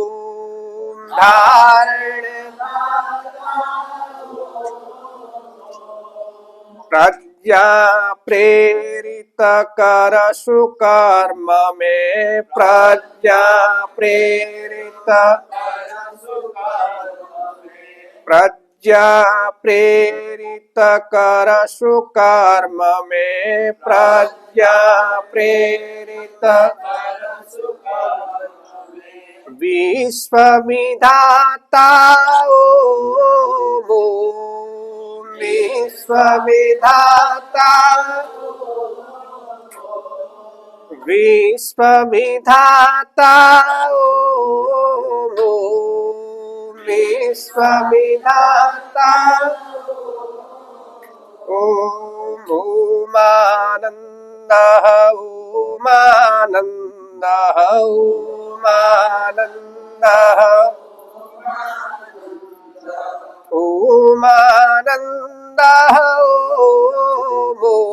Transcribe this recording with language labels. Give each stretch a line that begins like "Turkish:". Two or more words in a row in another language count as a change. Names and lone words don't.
Hindi: धारण प्रज्ञा प्रेरित कर सुकर्म में प्रज्ञा प्रेरित प्रज्ञा प्रेरित कर सुकर्म में प्रज्ञा प्रेरित
Sanskrit: विश्वविधाता ओ मो विश्वविधाता विश्वविधाता ओ मो विश्वविधाता ओम ओमानन्दः ओमानन्दः ओमानन्दः ओमानन्दः ओम